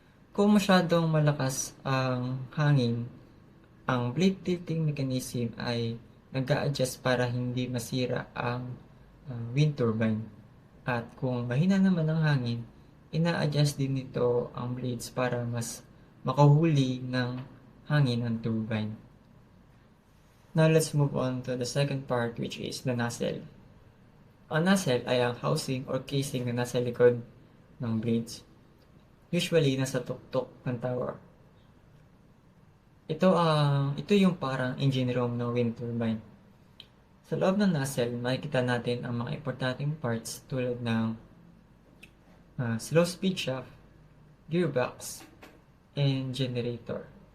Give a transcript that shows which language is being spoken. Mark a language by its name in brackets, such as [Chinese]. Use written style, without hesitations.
[Filipino] Kung masyadong malakas ang hangin, ang blade tilting mechanism ay nag-a-adjust para hindi masira ang wind turbine. At kung mahina naman ang hangin, ina-adjust din nito ang blades para mas makahuli ng hangin ang turbine. [English] Now let's move on to the second part, which is the nacelle. [Filipino] Ang nacelle ay ang housing or casing na nasa likod ng blades. Usually nasa tuktok ng tower. Ito yung parang engine room ng wind turbine. Sa loob ng nacelle, makikita natin ang mga importanteng parts tulad ng slow speed shaft, gearbox, and generator.